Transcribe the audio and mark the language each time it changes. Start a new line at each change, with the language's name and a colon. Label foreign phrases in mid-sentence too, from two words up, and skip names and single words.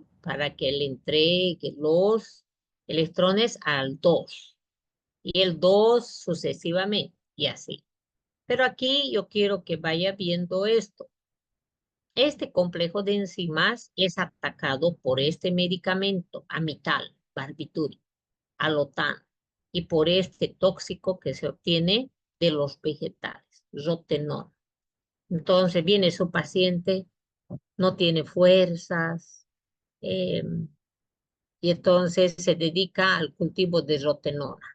Spanish: Para que le entregue los electrones al 2 y el 2 sucesivamente y así. Pero aquí yo quiero que vaya viendo esto. Este complejo de enzimas es atacado por este medicamento, amital, barbitúrico, alotano, y por este tóxico que se obtiene de los vegetales, rotenona. Entonces viene su paciente, no tiene fuerzas, eh, y entonces se dedica al cultivo de rotenona.